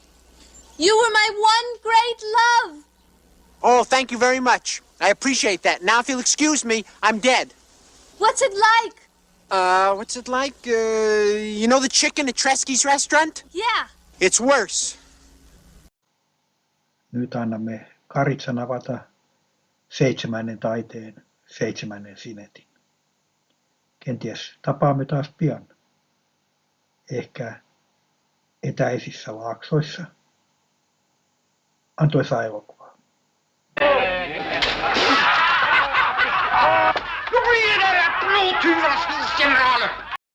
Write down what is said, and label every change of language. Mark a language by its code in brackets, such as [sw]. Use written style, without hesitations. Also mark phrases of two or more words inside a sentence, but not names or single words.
[en] You were my one great love. Oh, thank you very much. I appreciate that. Now, if you'll excuse me, I'm dead. What's it like? What's it like? You know the chicken at Tresky's restaurant? Yeah. It's worse. [fi] Nyt annamme Karitsan avata 7. taiteen 7. sinetin. Kenties tapaamme taas pian. Ehkä etäisissä laaksoissa. Antoisaa elokuvaa. [sv] Nu blir det rätt blodtuvasningsgeneraler!